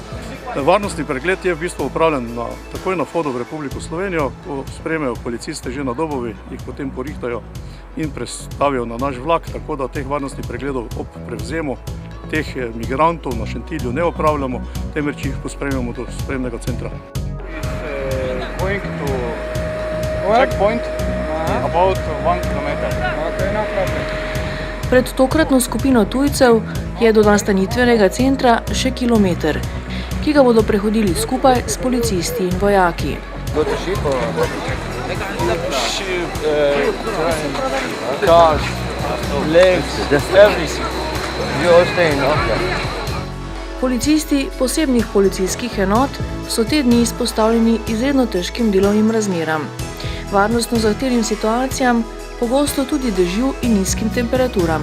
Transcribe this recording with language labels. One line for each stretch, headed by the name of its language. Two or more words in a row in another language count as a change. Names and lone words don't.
Slovenian: Varnostni pregled je v bistvu upravljen takoj na vhodu v Republiko Slovenijo, ko sprejmejo policiste že na dobovi, jih potem porihtajo in prestavijo na naš vlak, tako da teh varnostnih pregledov ob prevzemu teh migrantov na Šentilju ne opravljamo, temveč jih pospremljamo do spremnega centra.
English: Going to checkpoint about 1 kilometer. Okay, no problem.
Slovenian: Pred tokratno skupino tujcev je do nastanitvenega centra še kilometer, ki ga bodo prehodili skupaj s policisti in vojaki. Policisti posebnih policijskih enot so te dni izpostavljeni izredno težkim delovnim razmeram, varnostno zahtevnim situacijam, pogosto tudi dežju in nizkim temperaturam.